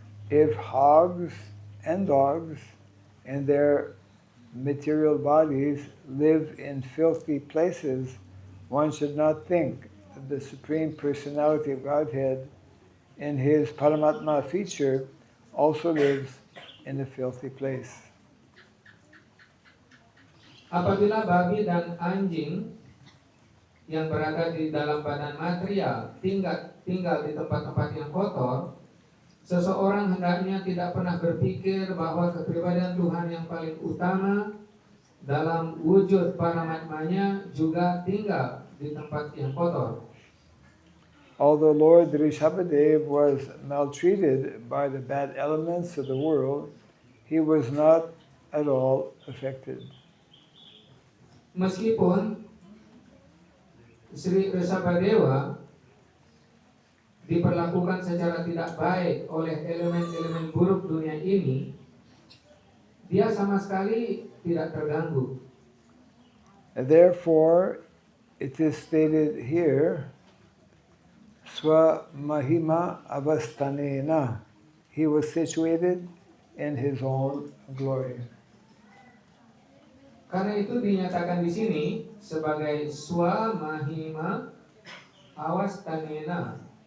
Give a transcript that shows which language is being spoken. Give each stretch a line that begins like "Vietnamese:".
English: If hogs and dogs and their material bodies live in filthy places, one should not think that the Supreme Personality of Godhead in His Paramatma feature also lives in a filthy place.
Indonesian: Apabila babi dan anjing yang berada di dalam badan material tinggal di tempat-tempat yang kotor, seseorang hendaknya tidak pernah berpikir bahwa kepribadian Tuhan yang paling utama dalam wujud Paramatmanya juga tinggal di tempat yang kotor.
English: Although Lord Rishabhadev was maltreated by the bad elements of the world, he was not at all affected.
Indonesian: Meskipun Sri Rishabhadewa diperlakukan secara tidak baik oleh elemen-elemen buruk dunia ini, dia sama sekali tidak terganggu.
English: And therefore, it is stated here,
Sanskrit: Swa Mahima Avastanena.
English: He was situated in his own glory.
Indonesian: Karena itu dinyatakan di sini sebagai
Sanskrit: Swa Mahima Avastanena.